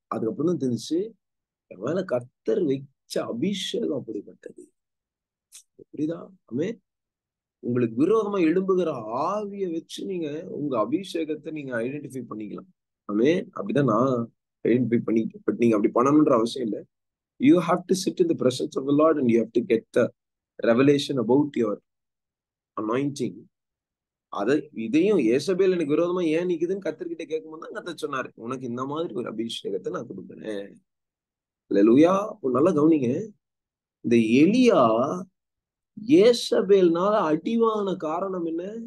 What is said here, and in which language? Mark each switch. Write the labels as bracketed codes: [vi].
[ta] அதுக்கப்புறம் தான் தெரிஞ்சு என் மேல கர்த்தர் வச்ச அபிஷேகம் அப்படிப்பட்டது. புரியுதா? உங்களுக்கு விரோதமா எழும்புகிற ஆவிய வச்சு நீங்க உங்க அபிஷேகத்தை நீங்க ஐடென்டிஃபை பண்ணிக்கலாம். அப்படிதான் நான் ஐடென்டிஃபை பண்ணிட்டேன். பட் நீங்க அப்படி பண்ணணும்ன்ற அவசியம் இல்லை. [en] You have to sit in the presence of the Lord and you have to get the revelation about your anointing. [ta] இதையும் ஏசபேல் எனக்கு விரோதமா ஏன் நிக்குதுன்னு கர்த்தர்கிட்ட கேட்கும்போது தான் கர்த்தர் சொன்னாரு, உனக்கு இந்த மாதிரி ஒரு அபிஷேகத்தை நான் கொடுக்குறேன். அல்லேலூயா. நல்லா கவனிங்க. இந்த எலியா ஏசபேல்னால அடிவான காரணம் என்ன?